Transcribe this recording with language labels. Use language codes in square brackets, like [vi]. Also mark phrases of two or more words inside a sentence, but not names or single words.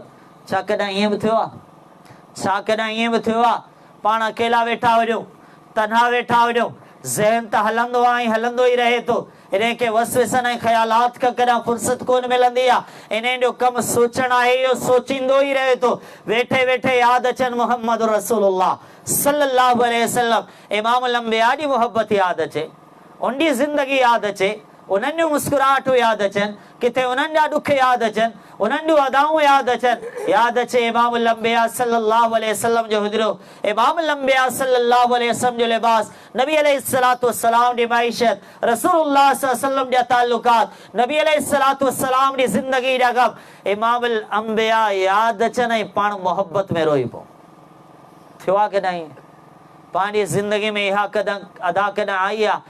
[sd] छा कॾहिं ईअं बि थियो आहे, छा कॾहिं ईअं बि थियो आहे पाण अकेला वेठा हुजो, तन्हा वेठा हुजो, ज़हन त हलंदो आहे ऐं हलंदो ई रहे थो, इन खे वसवसन ऐं ख़यालात खां कॾहिं फुर्सत कोन मिलंदी आहे, इन जो कमु सोचणु आहे, इहो सोचींदो ई रहे थो। वेठे वेठे यादि अचनि मोहम्मद रसूलुल्लाह [ar] صلى الله عليه وسلم, [sd] इमाम अंबिया जी मोहब्बत यादि अचे, उनजी ज़िंदगी यादि अचे, उन्हनि जूं मुस्कुराहटूं यादि अचनि, किथे उन्हनि जा ॾुख यादि अचनि, उन्हनि जूं अदाऊं यादि अचनि। यादि अचे इमाम अंबिया [ar] صلى الله عليه وسلم [sd] जो हुजरो, इमाम अंबिया [ar] صلى الله عليه وسلم [sd] जो लिबास, नबी [ar] عليه الصلاة والسلام [sd] जी मईशत, रसूलुल्लाह [ar] صلى الله عليه وسلم [sd] जा ताल्लुकात, नबी [ar] عليه الصلاة والسلام [sd] जी ज़िंदगी जा गम, इमाम अंबिया यादि अचनि ऐं पाण मोहब्बत में रोई पओ। थियो आहे कॾहिं पंहिंजी ज़िंदगी में इहा कदम अदा कॾहिं आई आहे?